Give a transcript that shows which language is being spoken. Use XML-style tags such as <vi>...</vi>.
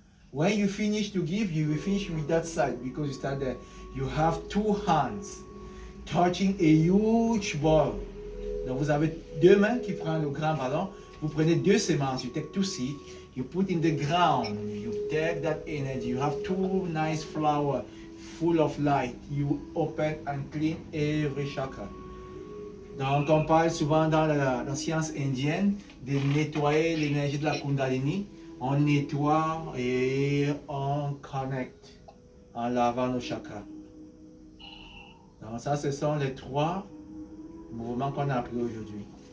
<en>When you finish to give, you will finish with that side because you start there. You have 2 hands touching a huge ball.</en> <fr>Donc vous avez 2 mains qui prennent le grand ballon. Vous prenez 2 sémences.</fr> <en>You take 2 seeds. You put in the ground. You take that energy. You have 2 nice flowers full of light. You open and clean every chakra.</en> <fr>Donc on parle souvent dans la science indienne de nettoyer l'énergie de la Kundalini. On nettoie et on connecte en lavant nos chakras. Donc ça, ce sont les 3 mouvements qu'on a appris aujourd'hui.</fr>